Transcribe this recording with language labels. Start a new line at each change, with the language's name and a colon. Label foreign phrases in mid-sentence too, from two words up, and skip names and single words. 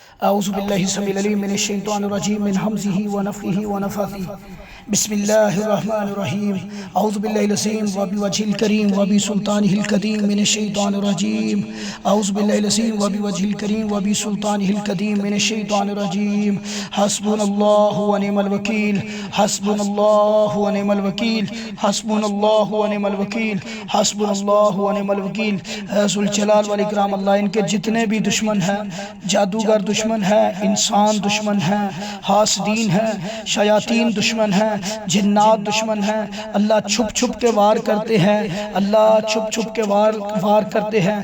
Arabic: أعوذ بالله السميع العليم من الشيطان الرجيم من همزه ونفخه ونفخه بسم الله الرحمن الرحيم أعوذ بالله العظيم وبوجهه الكريم وبسلطانه القديم من الشيطان الرجيم أعوذ بالله العظيم وبوجهه الكريم وبسلطانه القديم من الشيطان الرجيم حسبنا الله ونعم الوكيل حسبنا الله ونعم الوكيل حسبنا الله ونعم الوكيل حسبنا الله ونعم الوكيل. ذو الجلال والإكرام
Hindi: अल्लाह इनके जितने भी दुश्मन हैं, जादूगर दुश्मन है, इंसान दुश्मन है, हासदीन है, शयातीन दुश्मन है, जिन्नात दुश्मन है, अल्लाह छुप छुप के वार करते हैं, अल्लाह छुप छुप के वार करते हैं।